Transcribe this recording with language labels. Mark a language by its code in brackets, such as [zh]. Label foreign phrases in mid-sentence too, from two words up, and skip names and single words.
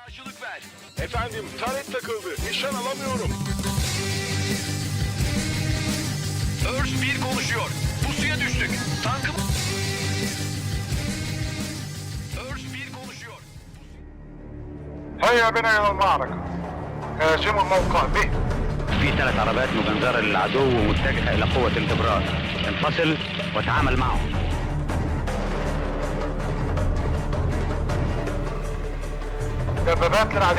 [tr] Karşılık ver. Efendim, taret takıldı. Nişan alamıyorum. Örs 1 konuşuyor. Pusuya düştük. Tankım... Örs 1 konuşuyor. [ar] هيا بنا إلى المعركة. هاجموا الموقع به. في 3 عربات مجندرة للعدو ومتجهة إلى قوة الإبرار. انفصل وتعامل معهم. دبابات للعدو.